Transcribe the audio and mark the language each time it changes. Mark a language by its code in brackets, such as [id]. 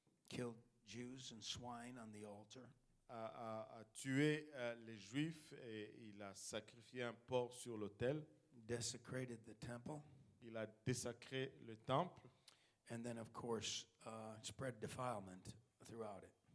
[en] killed Jews and swine on the altar. [fr] a tué les Juifs et il a sacrifié un porc sur l'autel. [en] Desecrated the temple. [fr] Il a désacré le temple. [en] And then, of course, spread defilement throughout it.